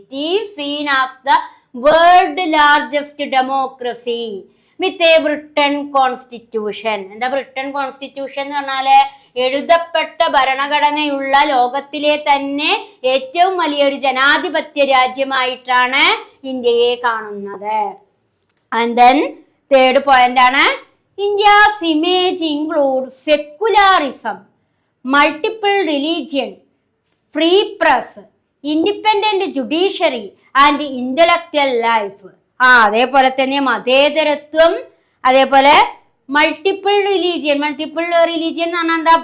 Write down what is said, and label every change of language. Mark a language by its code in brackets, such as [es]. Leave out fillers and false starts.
[en] It is seen as the world largest democracy with a Britain constitution. [ml] എന്താ Britain constitution എന്ന് പറഞ്ഞാല് എഴുതപ്പെട്ട ഭരണഘടനയുള്ള ലോകത്തിലെ തന്നെ ഏറ്റവും വലിയൊരു ജനാധിപത്യ രാജ്യമായിട്ടാണ് ഇന്ത്യയെ കാണുന്നത്. [en] And then third point ആണ്, India's image includes secularism, multiple religion, free press, independent judiciary and intellectual life. [ml] അതേപോലെ തന്നെ മതേതരത്വം, അതേപോലെ മൾട്ടിപ്പിൾ റിലീജിയൻ എന്ന് പറഞ്ഞാൽ എന്താ?